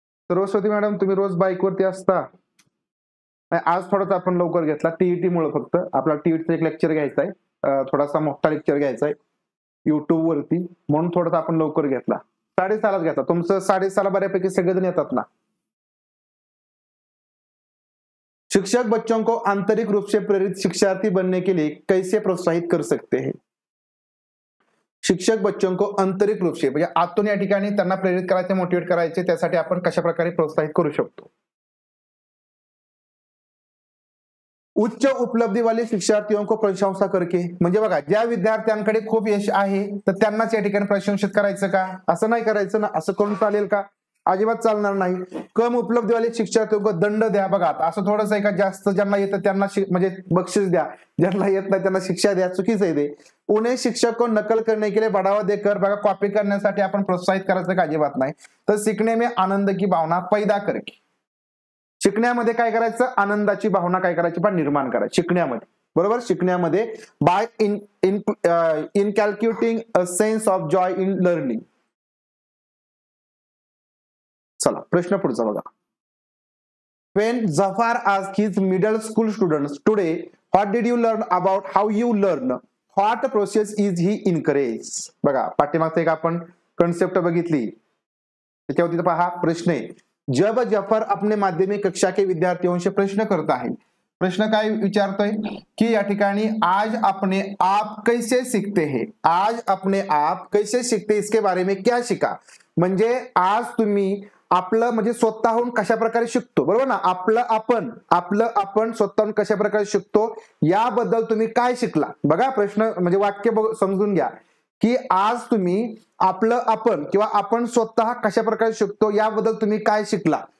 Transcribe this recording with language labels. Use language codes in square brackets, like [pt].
[mr] Saraswati madam, तुम्ही रोज bike वरती असता? आज थोडासा आपण लवकर घेतला टीईटी मुळे. फक्त आपला टीईटीचा एक लेक्चर घ्यायचा आहे, थोडासा मोठा लेक्चर घ्यायचा आहे युट्यूब वरती, म्हणून थोडासा आपण लवकर घेतला. 6:30 घेतला. तुमचं 6:30 बऱ्यापैकी सगळेजण येतात ना. [hi] शिक्षक बच्चों को आंतरिक रूप से प्रेरित शिक्षार्थी बनने के लिए कैसे प्रोत्साहित कर सकते हैं? शिक्षक बच्चों को आंतरिक रूप से [mr] म्हणजे आतून या ठिकाणी त्यांना प्रेरित करायचे, मोटिवेट करायचे, त्यासाठी आपण कशा प्रकारे प्रोत्साहित करू शकतो? [hi] उच्च उपलब्धी वाले शिक्षार्थियों को प्रशंसा करके. [mr] म्हणजे बघा, ज्या विद्यार्थ्यांकडे खूप यश आहे तर त्यांनाच या ठिकाणी प्रशंसित करायचं का? असं नाही करायचं ना. असं करून चालेल का? अजिबात चालणार नाही. [hi] कम उपलब्धी वाले शिक्षार्थियों को दंड द्या. [mr] बघा, असं थोडंसं आहे का, जास्त ज्यांना येतं त्यांना म्हणजे बक्षीस द्या, ज्यांना येत नाही त्यांना शिक्षा द्या, चुकीचं आहे ते. [hi] उन्हें शिक्षक को नकल करने के लिए बढ़ावा देकर, [mr] बघा, कॉपी करण्यासाठी आपण प्रोत्साहित करायचं का? अजिबात नाही. [hi] तर सीखने में आनंद की भावना पैदा करके. [mr] शिकण्यामध्ये काय करायचं? आनंदाची भावना काय करायची? पण निर्माण करायची शिकण्यामध्ये. बरोबर, शिकण्यामध्ये [en] By inculcating a sense of joy in learning. [mr] चला प्रश्न पुढचा बघा. [en] When Zafar asked his middle school students today, what did you learn about how you learn? What process is he encouraged? [mr] बघा, पाठीमागचा एक आपण कन्सेप्ट बघितली, त्याच्यावरती पहा प्रश्न आहे. [hi] जब जफर अपने माध्यमिक कक्षा के विद्यार्थियों से प्रश्न करता है, [mr] प्रश्न काय विचारतोय की या ठिकाणी [hi] आज अपने आप कैसे सीखते हैं, आज अपने आप कैसे सीखते, इसके बारे में क्या शिका. [mr] म्हणजे आज तुम्ही आपलं म्हणजे स्वतःहून कशा प्रकारे शिकतो. बरोबर ना, आपलं आपण स्वतःहून कशा प्रकारे शिकतो याबद्दल तुम्ही काय शिकला. बघा, प्रश्न म्हणजे वाक्य समजून घ्या की आज तुम्ही आपलं आपण किंवा आपण स्वतः कशा प्रकारे शिकतो याबद्दल तुम्ही काय शिकला.